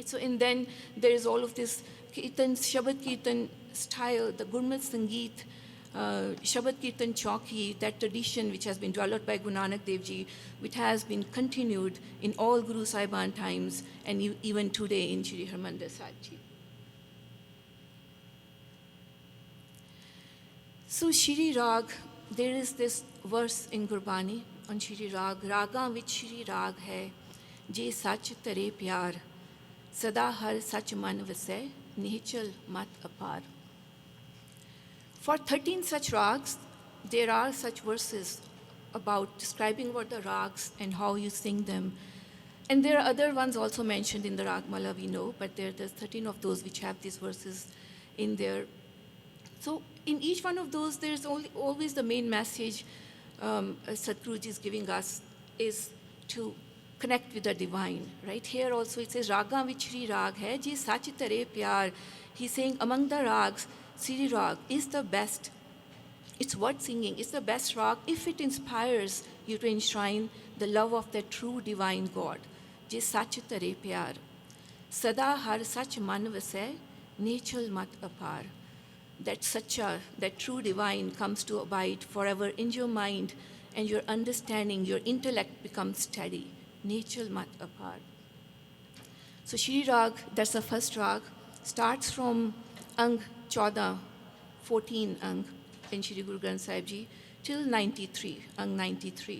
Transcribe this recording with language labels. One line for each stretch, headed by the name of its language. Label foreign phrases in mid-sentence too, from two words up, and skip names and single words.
English: So, and then there is all of this Kirtan, Shabad Kirtan style, the Gurmat Sangeet, Shabad Kirtan Chauki, that tradition which has been developed by Guru Nanak Dev Ji, which has been continued in all Guru Saiban times and even today in Shri Harmandir Sahib Ji. So Shri Rag, there is this verse in Gurbani on Shri Rag,
Punjabi: ਰਾਗਾ ਵਿਚਿ ਸ੍ਰੀ ਰਾਗੁ ਹੈ, ਜੇ ਸਚਿ ਧਰੇ ਪਿਆਰੁ, ਸਦਾ ਹਰਿ ਸਚੁ ਮਨਿ ਵਸੈ, ਨਿਹਚਲ ਮਤਿ ਅਪਾਰੁ.
English: For 13 such rags, there are such verses about describing what the rags and how you sing them. And there are other ones also mentioned in the Ragmala, we know, but there's 13 of those which have these verses in there. So in each one of those, there's always the main message Sadhguruji is giving us is to connect with the divine, right? Here also it says,
Punjabi: ਰਾਗਾ ਵਿਚਿ ਸ੍ਰੀਰਾਗੁ ਹੈ, ਜੇ ਸਚਿ ਧਰੇ ਪਿਆਰੁ.
English: He's saying among the rags, Shri Rag is the best. It's worth singing. It's the best rag if it inspires you to enshrine the love of the true divine God.
Punjabi: ਜੇ ਸਚਿ ਧਰੇ ਪਿਆਰੁ। ਸਦਾ ਹਰਿ ਸਚੁ ਮਨਿ ਵਸੈ, ਨਿਹਚਲ ਮਤਿ ਅਪਾਰੁ.
English: That true divine comes to abide forever in your mind, and your understanding, your intellect becomes steady.
Punjabi: ਨਿਹਚਲ ਮਤਿ ਅਪਾਰੁ.
English: So Shri Rag, that's the first rag, starts from Ang 14 Ang in Shri Guru Granth Sahib Ji till 93, Ang 93.